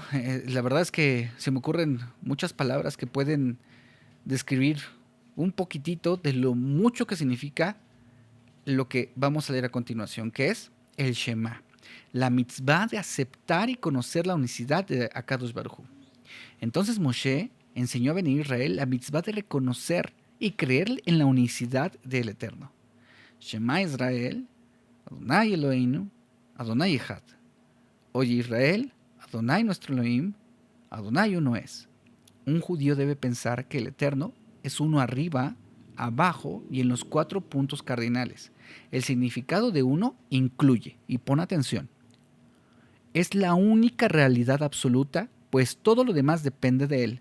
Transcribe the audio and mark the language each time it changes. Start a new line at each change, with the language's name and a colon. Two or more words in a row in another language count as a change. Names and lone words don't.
Spanish: La verdad es que se me ocurren muchas palabras que pueden describir un poquitito de lo mucho que significa lo que vamos a leer a continuación, que es el Shema, la mitzvah de aceptar y conocer la unicidad de
Hebrew: הקדוש ברוך הוא.
Spanish: Entonces Moshe enseñó a Bnei Israel la mitzvah de reconocer y creer en la unicidad del Eterno.
Hebrew: שמע ישראל, אדוני אלוהינו, אדוני אחד.
Spanish: Oye Israel, Adonai nuestro Elohim, Adonai uno es. Un judío debe pensar que el Eterno es uno arriba, abajo y en los 4 puntos cardinales. El significado de uno incluye, y pon atención, es la única realidad absoluta, pues todo lo demás depende de él.